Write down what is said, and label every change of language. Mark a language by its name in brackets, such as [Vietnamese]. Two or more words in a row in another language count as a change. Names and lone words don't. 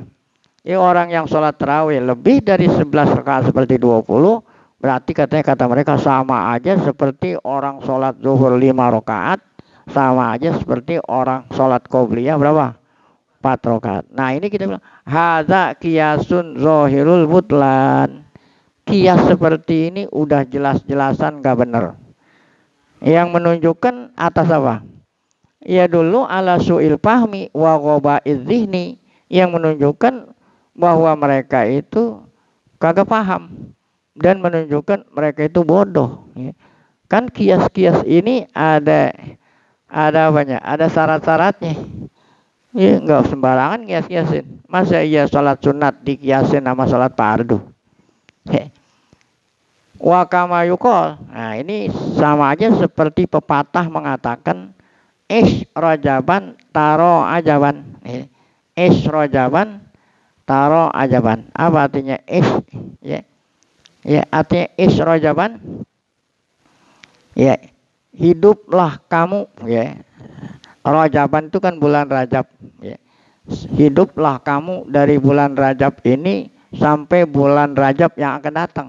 [Indonesian] Ini orang yang sholat tarawih lebih dari 11 rakaat seperti 20, berarti kata mereka sama aja seperti orang sholat zuhur 5 rakaat, sama aja seperti orang sholat qobliyah berapa? 4 rakaat. Nah ini kita bilang [Arabic] هذا قياس ظاهر البطلان. [Indonesian] Kias seperti ini udah jelas-jelasan gak benar. Yang menunjukkan atas apa? [Arabic] يدل على سوء الفهم وغباوة الذهن, [Indonesian] yang menunjukkan bahwa mereka itu kagak paham dan menunjukkan mereka itu bodoh. Kan kias-kias ini ada banyak, ada syarat-syaratnya. Ya nggak sembarangan kias-kiasin. Masa iya sholat sunat dikiasin sama sholat fardu? [Arabic] وكما يقال. [Indonesian] Nah, ini sama aja seperti pepatah mengatakan [Arabic] عش رجبا ترى عجبا. عش رجبا ترى عجبا. [Indonesian] Apa artinya ish? Ya, artinya [Arabic] عش رجبا. [Indonesian] Ya, hiduplah kamu ya. Rajaban itu kan bulan Rajab ya. Hiduplah kamu dari bulan Rajab ini sampai bulan Rajab yang akan datang.